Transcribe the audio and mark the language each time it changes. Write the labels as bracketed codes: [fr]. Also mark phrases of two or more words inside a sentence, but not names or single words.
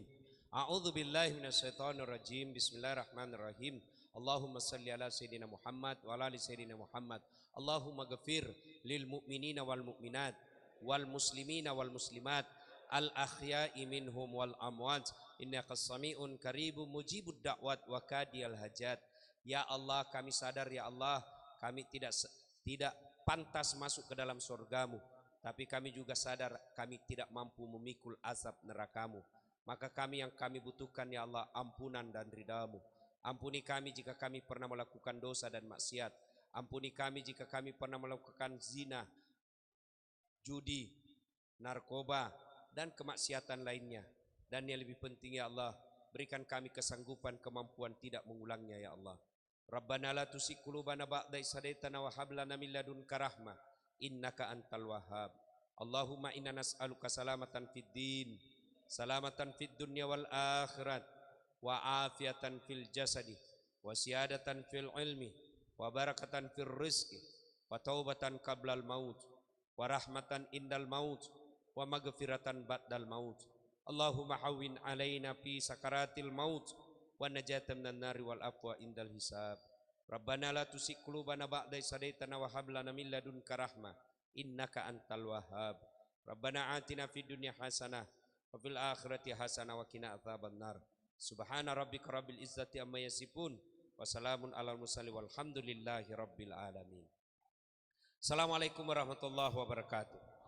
[ar] أعوذ بالله من الشيطان الرجيم. بسم الله الرحمن الرحيم. اللهم صل على سيدنا محمد وعلى آل سيدنا محمد. اللهم اغفر للمؤمنين والمؤمنات والمسلمين والمسلمات الأحياء منهم والأموات إنك سميع قريب مجيب الدعوات وقاضي الحاجات. يا الله, [id] kami sadar [ar] يا الله, [id] kami tidak pantas masuk ke dalam surgamu, tapi kami juga sadar kami tidak mampu memikul azab nerakamu. Maka kami yang kami butuhkan [ar] يا الله [id] ampunan dan ridhamu. Ampuni kami jika kami pernah melakukan dosa dan maksiat. Ampuni kami jika kami pernah melakukan zina, judi, narkoba, dan kemaksiatan lainnya. Dan yang lebih penting [ar] يا الله, [id] berikan kami kesanggupan, kemampuan tidak mengulangnya [ar] يا الله. ربنا لا تزغ قلوبنا بعد إذ هديتنا وهب لنا من لدنك رحمة إنك أنت الوهاب. اللهم إنا نسألك سلامة في الدين، سلامة في الدنيا والآخرة، وعافية في الجسد وزيادة في العلم وبركة في الرزق وتوبة قبل الموت ورحمة عند الموت ومغفرة بعد الموت. اللهم هون علينا في سكرات الموت ونجاة من النار والعفو عند الحساب. ربنا لا تزغ قلوبنا بعد إذ هديتنا وهب لنا من لدنك رحمة إنك أنت الوهاب. ربنا آتنا في الدنيا حسنة وفي الآخرة حسنة وقنا عذاب النار. سبحان ربك رب العزة عما يصفون وسلام على المرسلين والحمد لله رب العالمين. السلام عليكم ورحمة الله وبركاته.